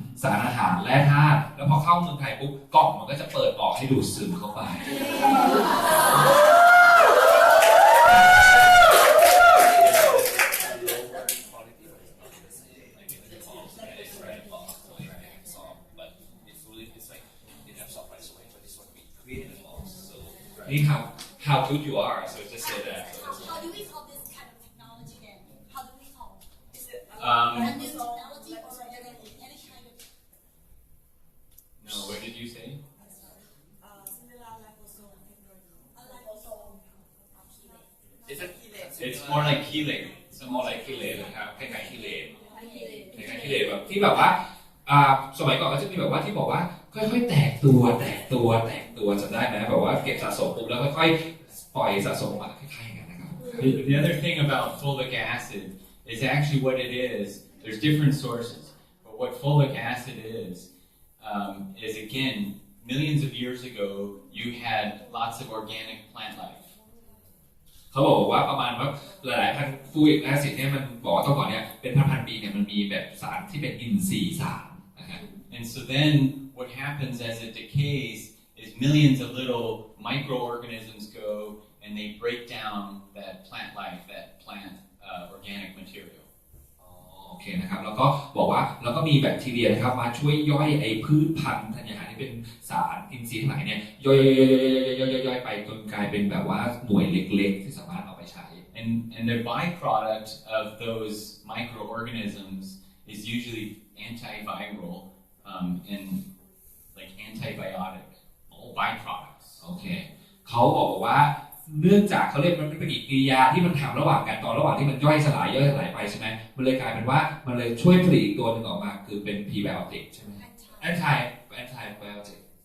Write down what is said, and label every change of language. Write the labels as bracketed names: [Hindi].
[Thai] สารอาหารและธาตุแล้วพอเข้าเมืองไทยปุ๊บกล่องมันก็จะเปิดออกให้ดูดซึมเข้าไป [English] How good you are, so just say that. How do we call this kind of technology then? How do we call? Is it Um, a new technology or any kind of? No, what did you say? It's more like chelate. It's more like chelate [Thai] นะครับคล้ายๆ chelate คล้ายๆ chelate แบบที่แบบว่าสมัยก่อนก็จะมีแบบว่าที่บอกว่าค่อยๆแตกตัวจำได้ไหมแบบว่าเก็บสะสมปุ๊บแล้วค่อยๆปล่อยสะสมมาคล้ายๆกันนะครับ [English] The other thing about fulvic acid is actually what it is. There's different sources, but what fulvic acid is again, millions of years ago, you had lots of organic plant life. [Thai] เขาบอกว่าประมาณว่าหลายๆพันฟูริกแอซิดเนี่ยมันบอกว่าตอนก่อนเนี่ยเป็นพันปีเนี่ยมันมีแบบสารที่เป็นอินทรีย์สารนะฮะ [English] And so then what happens as it decays is millions of little microorganisms go and they break down that plant life, that plant organic material. [Thai] โอเคนะครับแล้วก็บอกว่าแล้วก็มีแบคทีเรียนะครับมาช่วยย่อยไอ้พืชพันธุ์ธัญญาหารที่เป็นสารอินทรีย์ทั้งหลายเนี่ยย่อยไปจนกลายเป็นแบบว่าหน่วยเล็กๆที่สามารถเอาไปใช้ [English] And the byproduct of those microorganisms is usually antiviral and like antibiotic byproducts. [Thai] โอเคเขาบอกว่าเนื่องจากเขาเรียกมันเป็นปฏิกิริยาที่มันทำระหว่างกันตอนระหว่างที่มันย่อยสลายไปใช่ไหมมันเลยกลายเป็นว่ามันเลยช่วยผลิตอีกตัวหนึ่งออกมาคือเป็น prebiotic ใช่ไหม antibiotic